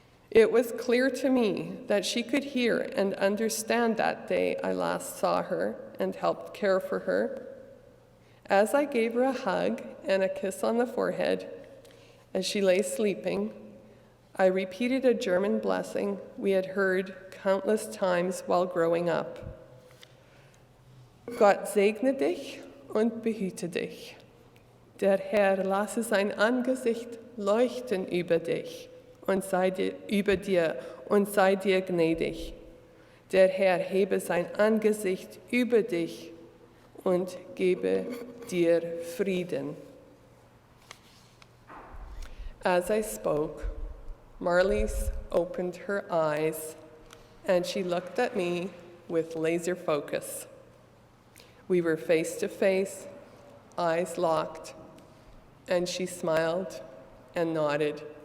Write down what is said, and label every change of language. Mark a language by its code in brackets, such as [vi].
[en] It was clear to me that she could hear and understand that day I last saw her and helped care for her. As I gave her a hug and a kiss on the forehead, as she lay sleeping, I repeated a German blessing we had heard countless times while growing up. [de] Gott segne dich und behüte dich. Der Herr lasse sein Angesicht leuchten über dich und sei dir gnädig. Der Herr hebe sein Angesicht über dich und gebe dir Frieden. [en] As I spoke, Marlies opened her eyes, and she looked at me with laser focus. We were face to face, eyes locked, and she smiled and nodded.